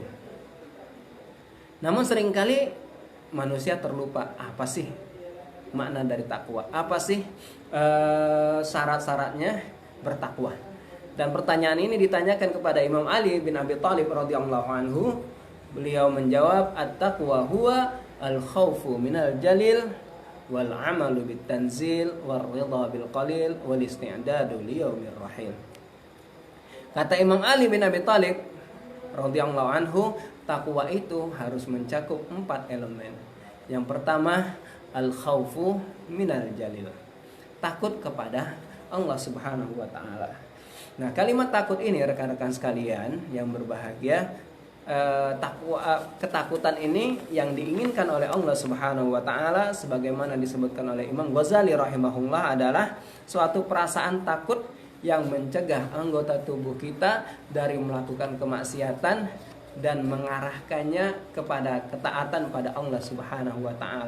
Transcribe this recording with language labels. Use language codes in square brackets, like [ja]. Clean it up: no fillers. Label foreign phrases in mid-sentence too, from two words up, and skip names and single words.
[id] Namun seringkali manusia terlupa, apa sih makna dari takwa. Apa sih syarat-syaratnya bertakwa? Dan pertanyaan ini ditanyakan kepada Imam Ali bin Abi Thalib [ar] رضي الله عنه. [id] Beliau menjawab, [ar] التقوى هو الخوف من الجليل والعمل بالتنزيل والرضا بالقليل والاستعداد ليوم الرحيل. [id] Kata Imam Ali bin Abi Thalib [ar] رضي الله عنه, [id] takwa itu harus mencakup 4 elemen. Yang pertama, [ar] الخوف من الجليل. [id] Takut kepada Allah [ar] سبحانه وتعالى. [id] Nah, kalimat takut ini rekan-rekan sekalian yang berbahagia, ketakutan ini yang diinginkan oleh Allah [ar] سبحانه وتعالى [id] sebagaimana disebutkan oleh Imam Ghazali rahimahullah adalah suatu perasaan takut yang mencegah anggota tubuh kita dari melakukan kemaksiatan dan mengarahkannya kepada ketaatan pada Allah [ar] سبحانه وتعالى.